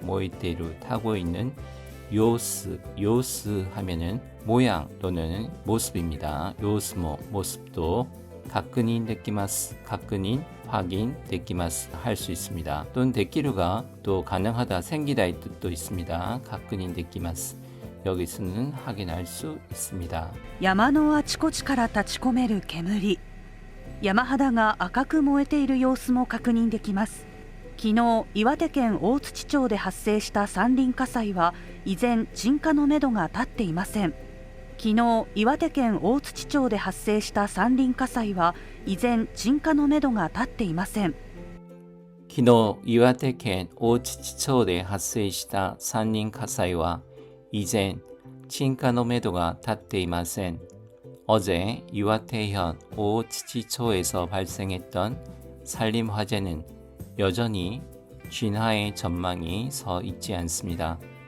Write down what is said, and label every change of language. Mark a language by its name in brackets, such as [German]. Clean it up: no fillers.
[Korean] 모에테이루 타고 있는 요스 하면은 모양 또는 모습입니다. 요스모 모습도 [Japanese] 가끈인 데키마스 [Korean] 가끈인 확인 데키마스 할 수 있습니다. 또는 데키루가 또 가능하다 생기다의 뜻도 있습니다. [Japanese] 가끈인 데키마스 [Korean] 여기서는 확인할 수 있습니다. [Japanese] 山のあちこちから立ち込める煙。山肌が赤く燃えている様子も確認できます。昨日、岩手県大槌町で発生した山林火災は依然鎮火のめどが立っていません。昨日、岩手県大槌町で発生した山林火災は依然鎮火のめどが立っていません。昨日、岩手県大槌町で発生した山林火災は依然鎮火のめどが立っていません。 [Korean] 어제 이와테현 오치치초에서 발생했던 산림 화재는 여전히 진화의 전망이 서 있지 않습니다.